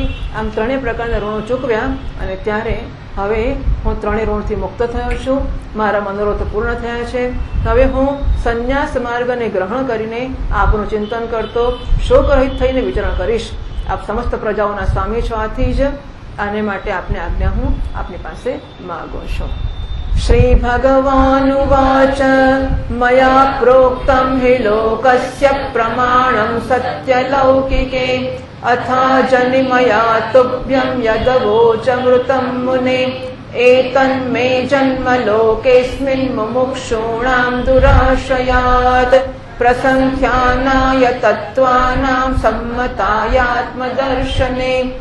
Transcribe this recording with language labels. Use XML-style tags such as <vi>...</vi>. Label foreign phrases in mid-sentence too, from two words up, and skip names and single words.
<gu>આમ 3 પ્રકારના ઋણો ચૂકવ્યા અને ત્યારે હવે હું 3 ઋણથી મુક્ત થયો છું. મારા મનોરથો પૂર્ણ થયા છે. હવે હું સંન્યાસ માર્ગને ગ્રહણ કરીને આપનું ચિંતન કરતો શોકરહિત થઈને વિચરણ કરીશ. આપ સમસ્ત પ્રજાઓના સ્વામી છો. આથી જ આને માટે આપને આજ્ઞા હું આપની પાસે માગું છું.</gu> <sa>श्रीभगवानुवाच मया प्रोक्तं हि लोकस्य प्रमाणं सत्यलौकिके अथा जनिमया तुभ्यं यदवोचमृतं मुने एतन्मे जन्म लोकेऽस्मिन् मुमुक्षूणां दुराश्रयात् प्रसंख्यानाय तत्त्वानां सम्मतायात्मदर्शने</sa>